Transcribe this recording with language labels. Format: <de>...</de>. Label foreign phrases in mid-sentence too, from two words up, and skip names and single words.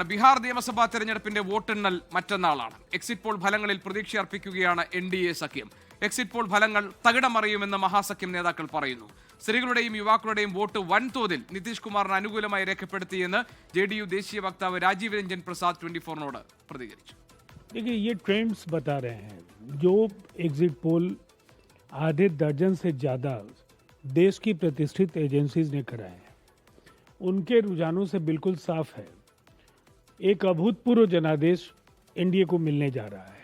<ml>ബീഹാർ നിയമസഭാ തെരഞ്ഞെടുപ്പിന്റെ വോട്ടെണ്ണൽ മറ്റന്നാളാണ്.</ml> <en>exit poll</en> <ml>ഫലങ്ങളിൽ പ്രതീക്ഷയർപ്പിക്കുകയാണ് NDA സഖ്യം.</ml> <en>exit poll</en> <ml>ഫലങ്ങൾ തകിടമറിയുമെന്ന് മഹാസഖ്യം നേതാക്കൾ പറയുന്നു. സ്ത്രീകളുടെയും യുവാക്കളുടെയും വോട്ട് വൻതോതിൽ നിതീഷ് കുമാറിന് അനുകൂലമായി രേഖപ്പെടുത്തിയെന്ന് JDU ദേശീയ വക്താവ് രാജീവ് രഞ്ജൻ പ്രസാദ് 24-നോട് പ്രതികരിച്ചു.</ml> <hi>देखिए, ये ट्रेंड्स बता रहे हैं. जो</hi> <en>exit poll</en> <hi>आधे दर्जन से ज़्यादा देश की प्रतिष्ठित एजेंसीज ने कराए हैं, उनके रुझानों से बिल्कुल साफ है. एक अभूतपूर्व जनादेश NDA को मिलने जा रहा है.</hi>